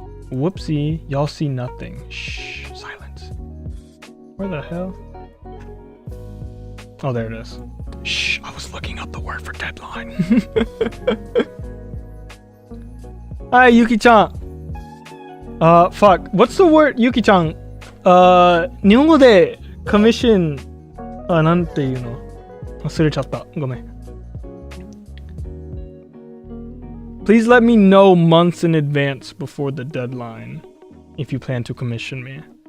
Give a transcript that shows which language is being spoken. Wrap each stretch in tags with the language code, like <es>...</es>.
<en>Whoopsie. Y'all see nothing. Shh. Silence. Where the hell? Oh, there it is. Shh. I was looking up the word for deadline. Hi, Yuki-chan. Fuck. What's the word, Yuki-chan?</en> <ja>日本語で commission なんていうの忘れちゃった。ごめん。</ja> <en>Please let me know months in advance before the deadline if you plan to commission me.</en>